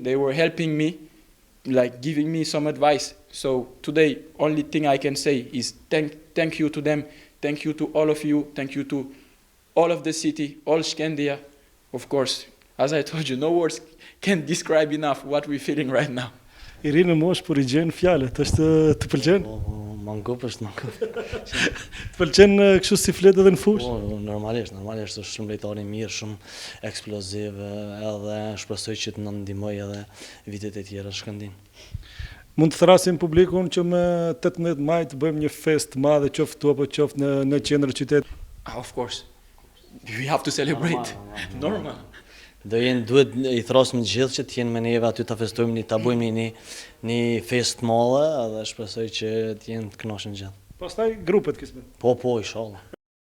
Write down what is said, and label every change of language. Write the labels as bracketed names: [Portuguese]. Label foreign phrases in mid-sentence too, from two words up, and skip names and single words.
[English] They were helping me, like giving me some advice. So today, only thing I can say is thank you to them. Thank you to all of you. Thank you to all of the city, all Shkëndija. Of course, as I told you, no words can describe enough what we're feeling right now. [Albanian] I ri në moshë, por i gjen fjalët, të pëlqen? Mangup është mangup. Të pëlqen kështu si flet edhe në fushë? Normalisht është shumë lojtar i mirë, shumë eksploziv, edhe shpresoj që të na ndihmoj edhe vitet e tjera Shkëndin. Mund të thrasim publikun që me 18 maj të bëjmë një fest të madhe, qoftë tu apo qoftë në qendër qytet? [English] Of course. We have to celebrate. Normal. [Albanian] Duhet i thrasim të gjithë që të jenë me neve aty ta festojmë, ta bëjmë një fest të madhe, edhe shpresoj që të jenë të kënaqur gjithë. Pastaj grupet kismet. Po, inshallah.